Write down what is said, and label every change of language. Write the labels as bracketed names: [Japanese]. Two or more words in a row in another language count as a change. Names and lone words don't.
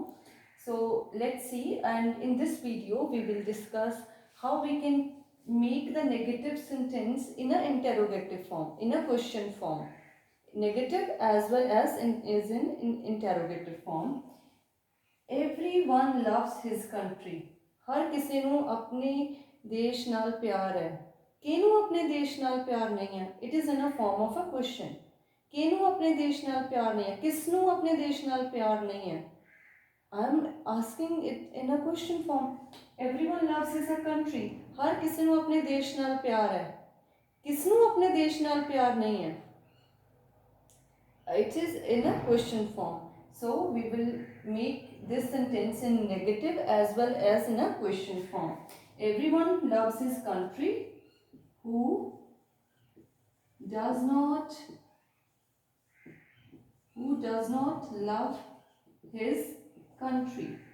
[English] So let's see, and in this video we will discuss how we can make the negative sentence in an interrogative form, in a question form. Negative as well as in interrogative form. Everyone loves his country. [Hindi] हर किसी [Punjabi] ਨੂੰ ਆਪਣੇ ਦੇਸ਼ ਨਾਲ ਪਿਆਰ ਹੈ। ਕਿਹਨੂੰ ਆਪਣੇ ਦੇਸ਼ ਨਾਲ ਪਿਆਰ ਨਹੀਂ ਹੈ? [English] It is in a form of a question. [Punjabi] ਕਿਹਨੂੰ ਆਪਣੇ ਦੇਸ਼ ਨਾਲ ਪਿਆਰ ਨਹੀਂ ਹੈ? ਕਿਸ ਨੂੰ ਆਪਣੇ ਦੇਸ਼ ਨਾਲ ਪਿਆਰ ਨਹੀਂ ਹੈ? [English] I am asking it in a question form. Everyone loves his country. [Punjabi] ਹਰ ਕਿਸੇ ਨੂੰ ਆਪਣੇ ਦੇਸ਼ ਨਾਲ ਪਿਆਰ ਹੈ। ਕਿਸ ਨੂੰ ਆਪਣੇ ਦੇਸ਼ ਨਾਲ ਪਿਆਰ ਨਹੀਂ ਹੈ? [English] It is in a question form. So we will make this sentence in negative as well as in a question form. Everyone loves his country. Who does not love his country?